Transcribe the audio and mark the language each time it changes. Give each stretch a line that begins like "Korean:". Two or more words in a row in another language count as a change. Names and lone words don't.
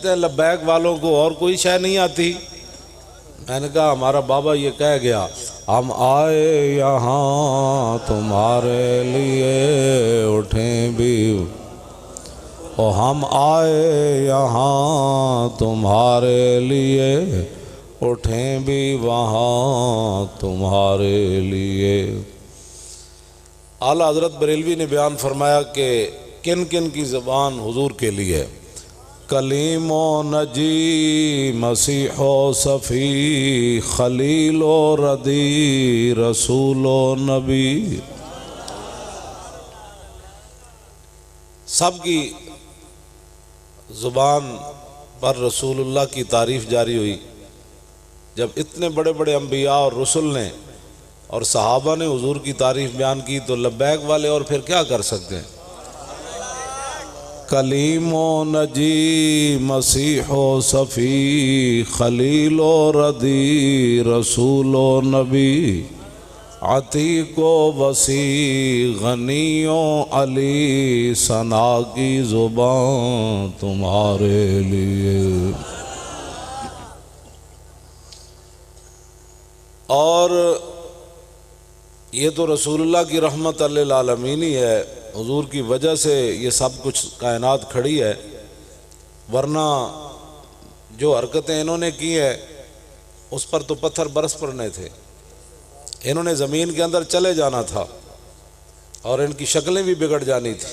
Urdu: ہیں لبیک والوں کو اور کوئی شے نہیں آتی میں نے کہا ہمارا بابا یہ کہہ گیا ہم آئے یہاں تمہارے لیے اٹھیں بھی، او ہم آئے یہاں تمہارے لیے اٹھیں بھی وہاں تمہارے لیے۔ اعلیٰ حضرت بریلوی نے بیان فرمایا کہ کن کن کی زبان حضور کے لیے، کلیم و نجی مسیح و صفی خلیل و ردی رسول و نبی، سب کی زبان پر رسول اللہ کی تعریف جاری ہوئی۔ جب اتنے بڑے بڑے انبیاء اور رسل نے اور صحابہ نے حضور کی تعریف بیان کی تو لبیک والے اور پھر کیا کر سکتے ہیں؟ کلیم و نجی مسیح و صفی خلیل و ردی رسول و نبی، عتیق و وسیع غنی و علی ثنا کی زبان تمہارے لیے۔ اور یہ تو رسول اللہ کی رحمت للعالمین ہی ہے، حضور کی وجہ سے یہ سب کچھ کائنات کھڑی ہے، ورنہ جو حرکتیں انہوں نے کی ہیں اس پر تو پتھر برس پڑنے تھے، انہوں نے زمین کے اندر چلے جانا تھا اور ان کی شکلیں بھی بگڑ جانی تھی۔